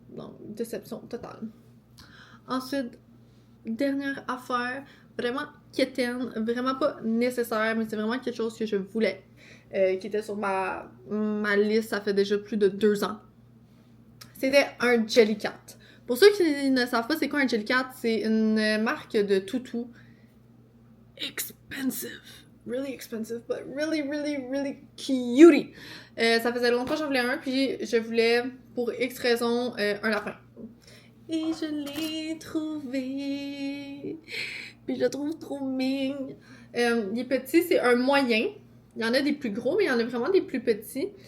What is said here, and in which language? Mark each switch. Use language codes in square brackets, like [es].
[fr] Donc, déception totale. Ensuite, dernière affaire, vraiment quétaine, vraiment pas nécessaire, mais c'est vraiment quelque chose que je voulais, qui était sur ma liste, ça fait déjà plus de 2 ans. C'était un Jellycat. Pour ceux qui ne savent pas c'est quoi un Jellycat, c'est une marque de toutou expensive. [en] Really expensive, but really, really, really cutie. [fr] Ça faisait longtemps que j'en voulais un, puis je voulais, pour X raison, un lapin. Et je l'ai trouvé. Puis je le trouve trop mignon. Il est petit, c'est un moyen. Il y en a des plus gros, mais il y en a vraiment des plus petits.